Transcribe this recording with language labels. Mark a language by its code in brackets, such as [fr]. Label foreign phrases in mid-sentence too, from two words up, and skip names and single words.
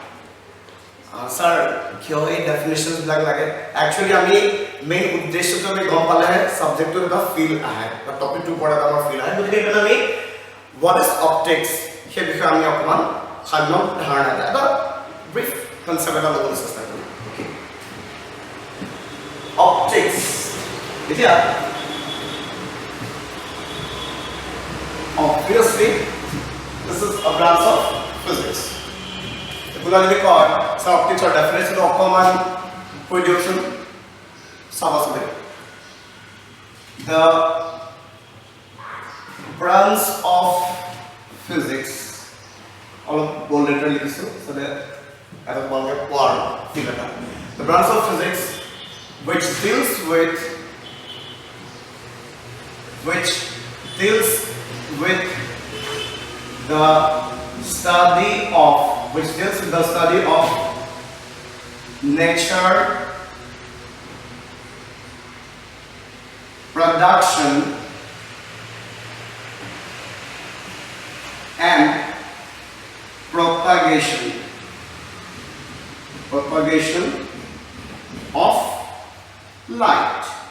[as] স্যাৰ কিয় এই ডেফিনেশ্যনবিলাক লাগে একচুৱেলি আমি মেইন উদ্দেশ্যটো আমি গম পালেহে ছাবজেক্টটোত এটা ফিল আহে বা টপিকটোৰ ওপৰত এটা আমাৰ ফিল আহে গতিকে সেইকাৰণে আমি [en] what is optics [as] সেই বিষয়ে আমি অকণমান সাধাৰণ ধাৰণা এটা [en] brief concept [as] এটা ল'বলৈ চেষ্টা কৰিম অপটিক্স এতিয়া [en] obviously this is a branch of physics [as] এগুলো যদি কয় স্যার অপটিক্সৰ ডেফিনেশ্যন অকণমান কৈ দিয়কচোন চাবাচোন the [en] branch of physics অলপ bold letter লিখিছোঁ so [as] এটা বলকে পঢ়াৰ ফিল এটা [en] the branch of physics which deals with the study of nature, production and propagation of light.